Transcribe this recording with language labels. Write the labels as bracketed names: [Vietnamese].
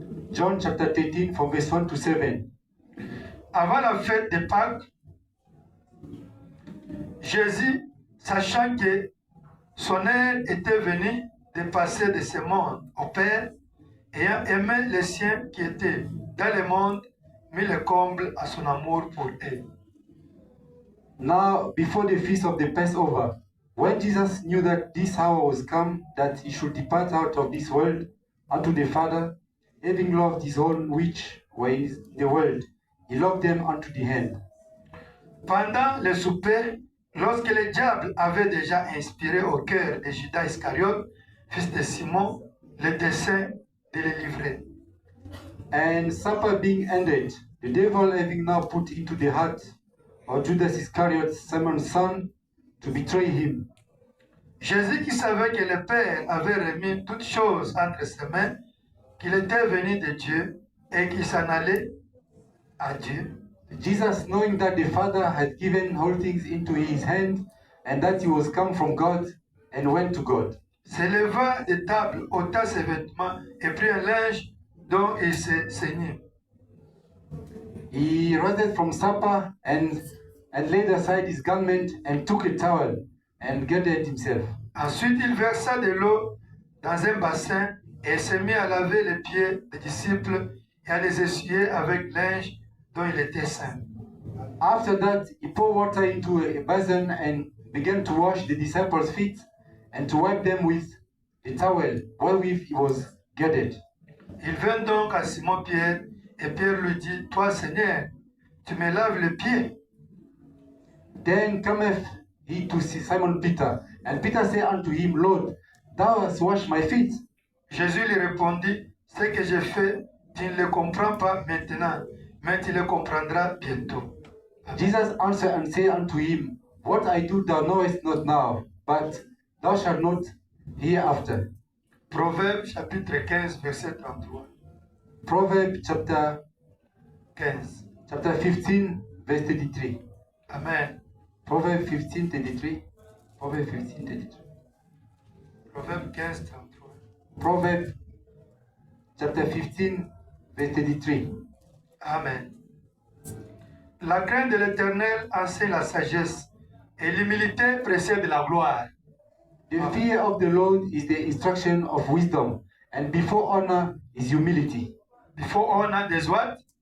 [English] John chapter 13 from verse 1 to 7. [French] Avant la fête de Pâques, Jésus, sachant que son heure était venue de passer de ce monde au Père, ayant aimé les siens qui étaient dans le monde, mit le comble à son amour pour eux. [English] Now, before the feast of the Passover, when Jesus knew that this hour was come, that he should depart out of this world unto the Father, having loved his own which were in the world, he loved them unto the end. [French] Pendant le souper, lorsque le diable avait déjà inspiré au cœur de Judas Iscariote, fils de Simon, le dessein de le livrer. [English] And supper being ended, the devil having now put into the heart of Judas Iscariot, Simon's son, to betray him. [French] Jésus qui savait que le Père avait remis toutes choses entre ses mains, qu'il était venu de Dieu et qu'il s'en allait à Dieu, [English] Jesus, knowing that the Father had given all things into his hand, and that he was come from God and went to God, [French] se leva de table, ôta ses vêtements et prit un linge dont il se ceignit. [English] he rose from supper and laid aside his garment and took a towel and girded himself. [French] Ensuite, il versa de l'eau dans un bassin et se mit à laver les pieds des disciples et à les essuyer avec linge dont il était saint. [English] After that, he poured water into a basin and began to wash the disciples' feet and to wipe them with the towel wherewith he was girded. [French] Il vint donc à Simon-Pierre et Pierre lui dit, toi Seigneur, tu me laves les pieds. [English] Then cometh he to Simon Peter, and Peter said unto him, Lord, thou hast washed my feet. [French] Jésus lui répondit, ce que j'ai fait, tu ne le comprends pas maintenant, mais tu le comprendras bientôt. [English] Jesus answered and said unto him, What I do thou knowest not now, but thou shalt not hereafter. [French] Proverbe chapitre 15, verset 33. [English] Proverbs chapter 15. 15, verse 33. Amen. Proverbs 15, 33. Proverbs 15, 33. [French] Proverbe 15, 33. [English] Proverbs chapter 15, verse 33. Amen. [French] La crainte de l'Éternel enseigne la sagesse et l'humilité précède la gloire. [English] The fear of the Lord is the instruction of wisdom, and before honor is humility. Before honor, there's what?